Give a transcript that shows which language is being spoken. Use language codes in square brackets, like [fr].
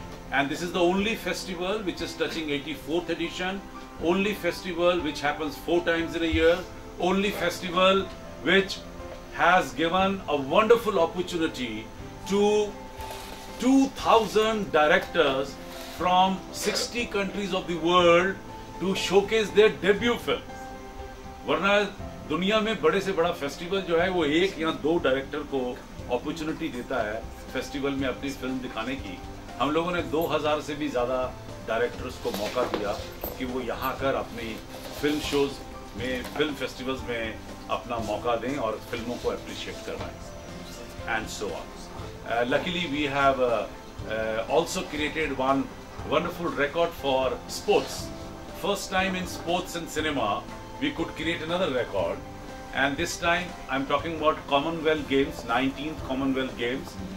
[en] And this is the only festival which is touching 84th edition, only festival which happens 4 times in a year, only festival which has given a wonderful opportunity to 2,000 directors from 60 countries of the world to showcase their debut film. [hi] वरना दुनिया में बड़े से बड़ा festival जो है वो 1 या 2 डायरेक्टर को अपॉर्चुनिटी देता है फेस्टिवल में अपनी फिल्म दिखाने की। हम लोगों ने 2000 से भी ज़्यादा डायरेक्टर्स को मौका दिया कि वो यहाँ कर अपनी फिल्म शोज में, फिल्म फेस्टिवल्स में अपना मौका दें और फिल्मों को अप्रिशिएट करवाएं [en] And so on. Luckily we have also created one wonderful record for sports. First time in sports and cinema we could create another record, and this time I'm talking about Commonwealth Games, 19th Commonwealth Games.